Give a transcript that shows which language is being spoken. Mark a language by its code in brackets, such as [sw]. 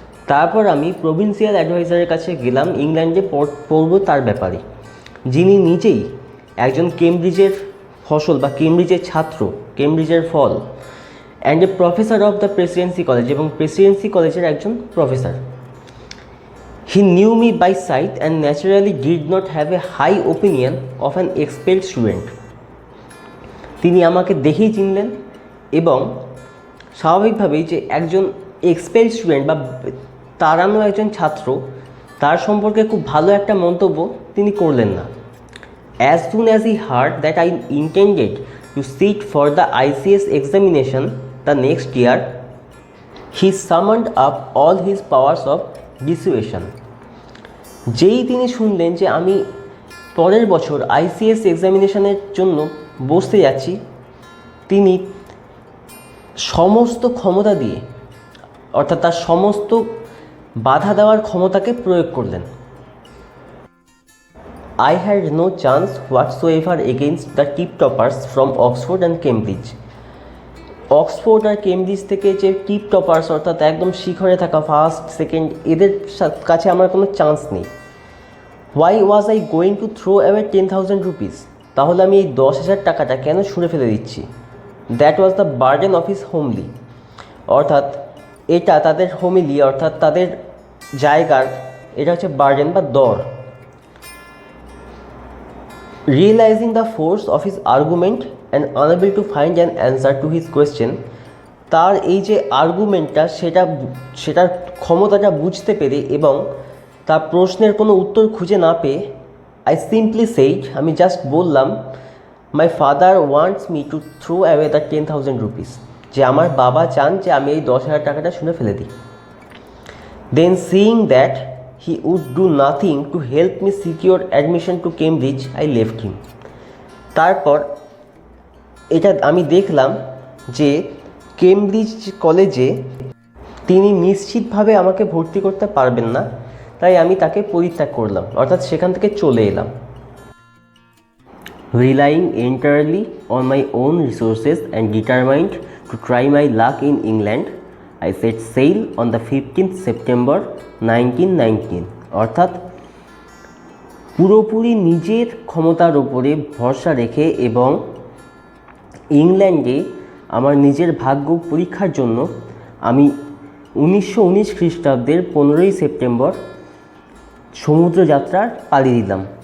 [bn] তারপর আমি প্রভিন্সিয়াল অ্যাডভাইজারের কাছে গেলাম ইংল্যান্ডে পড়ব তার ব্যাপারে, যিনি নিজেই একজন কেমব্রিজের ফসল বা কেমব্রিজের ছাত্র, কেমব্রিজের ফল, [en] and a professor of the Presidency college, [bn] এবং প্রেসিডেন্সি কলেজের একজন professor. [en] He knew me by sight and naturally did not have a high opinion of an expelled student. [bn] তিনি আমাকে দেখেই চিনলেন এবং স্বাভাবিকভাবেই যে একজন এক্সপেলড স্টুডেন্ট বা তাড়ানো একজন ছাত্র তার সম্পর্কে খুব ভালো একটা মন্তব্য তিনি করলেন না। [en] As soon as he heard that I intended to sit for the ICS examination the next year, he summoned up all his powers of dissuasion. [bn] যেই তিনি শুনলেন যে আমি পরের বছর ICS এক্সামিনেশনের জন্য বসতে যাচ্ছি, তিনি সমস্ত ক্ষমতা দিয়ে অর্থাৎ তার সমস্ত বাধা দেওয়ার ক্ষমতাকে প্রয়োগ করলেন। [en] I had no chance whatsoever against the tip toppers from Oxford and Cambridge. [bn] Oxford আর Cambridge থেকে যে টিপ টপার্স অর্থাৎ একদম শিখরে থাকা ফার্স্ট সেকেন্ড এদের কাছে আমার কোনো চান্স নেই। [en] Why was I going to throw away 10,000 rupees? [bn] তাহলে আমি এই 10,000 টাকাটা কেন ছুঁড়ে ফেলে দিচ্ছি? [en] That was the burden of his homily. [bn] অর্থাৎ এটা তাদের হোমিলি অর্থাৎ তাদের জায়গার এটা হচ্ছে বার্ডেন বা দর। [en] Realizing the force of his argument and unable to find an answer to his question, [bn] তার এই যে আর্গুমেন্টটা সেটার ক্ষমতাটা বুঝতে পেরে এবং তার প্রশ্নের কোনো উত্তর খুঁজে না পেয়ে [en] I simply said, [bn] আমি জাস্ট বললাম, [en] my father wants me to throw away the 10,000 rupees, [bn] যে আমার বাবা চান যে আমি এই 10,000 টাকাটা শুনে ফেলে দিই। [en] Then seeing that he would do nothing to help me secure admission to Cambridge, I left him. [bn] তারপর এটা আমি দেখলাম যে কেমব্রিজ কলেজে তিনি নিশ্চিতভাবে আমাকে ভর্তি করতে পারবেন না, তাই আমি তাকে পরিত্যাগ করলাম অর্থাৎ সেখান থেকে চলে এলাম। [en] Relying entirely on my own resources and determined to try my luck in England, I set sail on the 15th September 1919. [bn] অর্থাৎ পুরোপুরি নিজের ক্ষমতার উপরে ভরসা রেখে এবং ইংল্যান্ডে আমার নিজের ভাগ্য পরীক্ষার জন্য আমি 1919 খ্রিস্টাব্দের 15ই সেপ্টেম্বর সমুদ্রযাত্রার পাড়ি দিলাম।